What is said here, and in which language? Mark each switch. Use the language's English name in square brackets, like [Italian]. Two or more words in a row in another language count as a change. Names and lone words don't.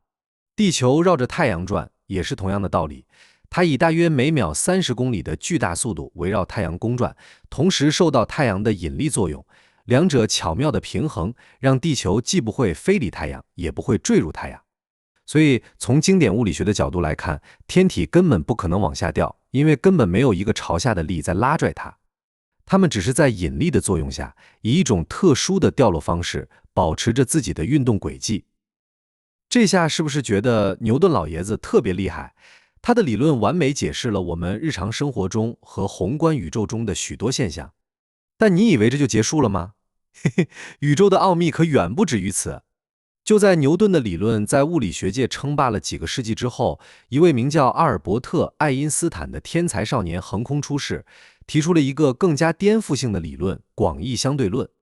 [Chinese] 地球繞着太陽轉也是同樣的道理。它以大約每秒30公里的巨大速度圍繞太陽公轉，同時受到太陽的引力作用，兩者巧妙的平衡，讓地球既不會飛離太陽，也不會墜入太陽。所以從經典物理學的角度來看，天體根本不可能往下掉，因為根本沒有一個朝下的力在拉拽它，它們只是在引力的作用下，以一種特殊的掉落方式，保持着自己的運動軌跡。這下是不是覺得牛頓老爺子特別厲害？他的理論完美解釋了我們日常生活中和宏觀宇宙中的許多現象。但你以為這就結束了嗎？嘿嘿，宇宙的奧秘可遠不止於此。就在牛頓的理論在物理學界稱霸了幾個世紀之後，一位名叫阿爾伯特·愛因斯坦的天才少年橫空出世，提出了一個更加顛覆性的理論——廣義相對論。